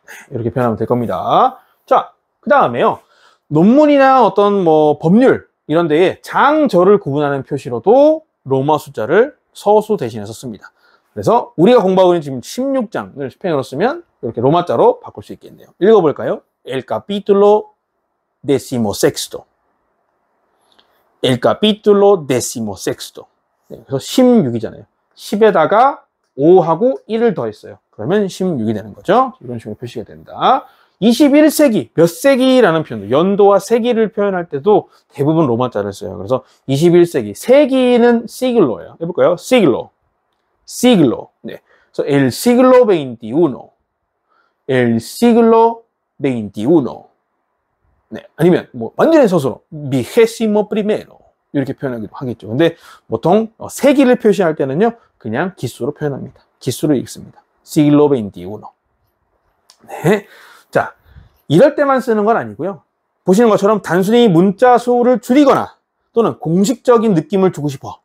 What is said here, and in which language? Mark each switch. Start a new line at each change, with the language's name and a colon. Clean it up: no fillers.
Korean: 이렇게 표현하면 될 겁니다. 자, 그 다음에요. 논문이나 어떤 법률 이런 데에 장절을 구분하는 표시로도 로마 숫자를 서수 대신해서 씁니다. 그래서 우리가 공부하고 있는 지금 16장을 스페인어로 쓰면 이렇게 로마자로 바꿀 수 있겠네요. 읽어볼까요?
Spanish: El capítulo decimosexto. El capítulo decimosexto.
Korean: 네, 그래서 16이잖아요. 10에다가 5하고 1을 더했어요. 그러면 16이 되는 거죠. 이런 식으로 표시가 된다. 21세기, 몇 세기라는 표현, 연도와 세기를 표현할 때도 대부분 로마자를 써요. 그래서 21세기, 세기는 시글로예요. 해볼까요? 시글로. siglo. 네.
Spanish: 그래서 el siglo XXI. el siglo XXI. 네.
Korean: 아니면 완전히 서술로
Spanish: vigésimo primero.
Korean: 이렇게 표현하기도 하겠죠. 근데 보통 세기를 표시할 때는요. 그냥 기수로 표현합니다. 기수로 읽습니다.
Spanish: siglo XXI.
Korean: 네. 자, 이럴 때만 쓰는 건 아니고요. 보시는 것처럼 단순히 문자 수를 줄이거나 또는 공식적인 느낌을 주고 싶어.